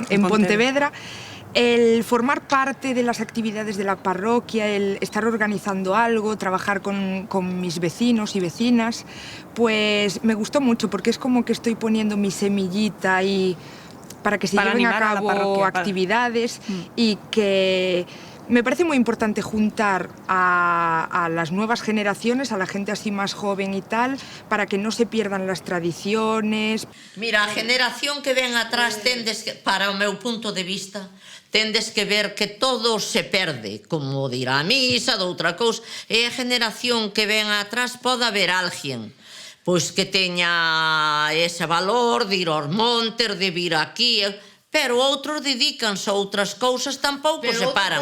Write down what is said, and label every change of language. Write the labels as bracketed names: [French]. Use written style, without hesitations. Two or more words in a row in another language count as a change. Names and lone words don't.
[Spanish] Pontevedra, el formar parte de las actividades de la parroquia, el estar organizando algo, trabajar con mis vecinos y vecinas, pues me gustó mucho, porque es como que estoy poniendo mi semillita ahí para que se lleven a cabo actividades y que me parece muy importante juntar a las nuevas generaciones, a la gente así más joven y tal, para que no se pierdan las tradiciones. [Galician] Mira, a generación que ven atrás tendes que, para o meu punto de vista, tendes que ver que todo se perde, como de ir á misa, de outra cousa, e a generación que ven atrás pode haber alguén pois que teña ese valor de ir aos montes, de vir aquí, pero outros dedícanse a outras cousas, tampouco se paran.